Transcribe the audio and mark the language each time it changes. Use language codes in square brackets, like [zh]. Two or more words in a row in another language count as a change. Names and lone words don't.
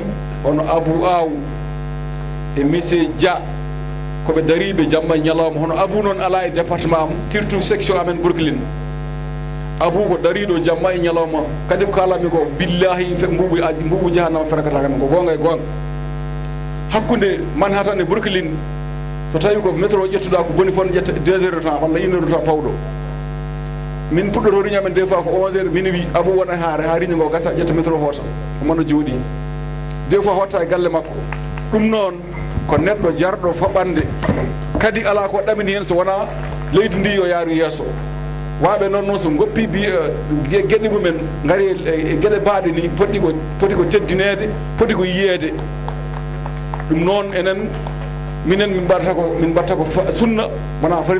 [ff] hono Abou Aw e monsieur Dia koɓe dariɓe jamma ñalawma hono Abou noon ala e département am surtout section amen Brooklyn Abou ko dariɗo jamma e ñalawma kadi ko kalami ko billahi mbubu jahannama ferakata kam ko gonga e gonga hakkude Manhattan e Brooklyn so tawi ko métro ƴettuɗa ko boni fon ƴetta 2 [fr] heures de temps [ff] walla 1 [fr] heure de temps [ff] pawɗo min puɗɗoto riño men [fr] des fois [ff] ko 11 [fr] heures minuit [ff] Abou wona haare ha riño ngo gasa ƴetta métro hoota omono jooɗi [fr] des fois [ff] hotta e galle makko ɗum noon ko neɗɗo jarɗo faɓande kadi ala ko ɗamini hen so wona leydi ndi yo yaaru yeeso waɓe noon so goppi gueɗe mumen gaari e gueɗe baaɗe ni poti ko teddinede poti ko yiyede ɗum noon enen minen min mbatta ko sunna wona farila